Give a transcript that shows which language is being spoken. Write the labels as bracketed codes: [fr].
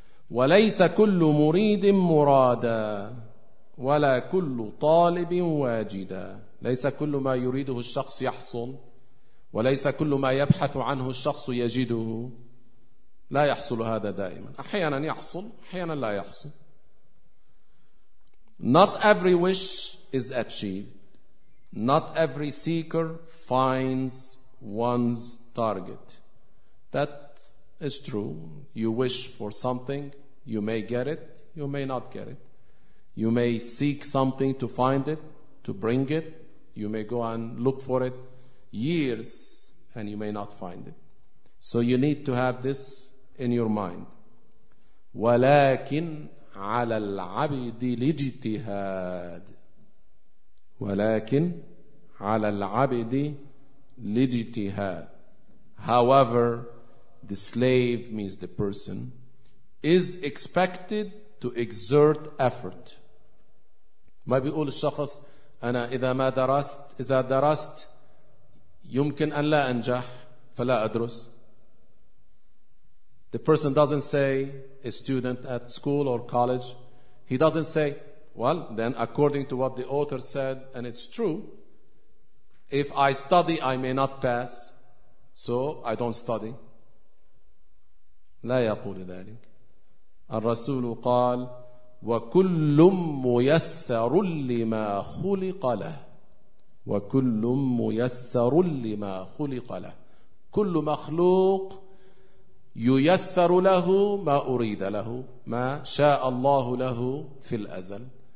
[ar] وليس كل مريد مرادا ولا كل طالب واجدا. ليس كل ما يريده الشخص يحصل وليس كل ما يبحث عنه الشخص يجده. لا يحصل هذا دائما. أحيانا يحصل أحيانا لا يحصل. [en] Not every wish is achieved. Not every seeker finds one's target. That is true. You wish for something, you may get it, you may not get it. You may seek something to find it, to bring it. You may go and look for it years and you may not find it. So you need to have this in your mind. [ar] ولكن على العبد الاجتهاد. ولكن على العبد الاجتهاد. [en] However, the slave means the person, is expected to exert effort. [ar] ما بيقول الشخص أنا إذا ما درست إذا درست يمكن أن لا أنجح فلا أدرس. [en] The person doesn't say, a student at school or college, he doesn't say, well, then according to what the author said, and it's true, if I study I may not pass. So I don't study. [ar] لا يقول ذلك. الرسول قال وكل ميسر لما خلق له. وكل ميسر لما خلق له. كل مخلوق ييسر له ما أريد له، ما شاء الله له في الأزل.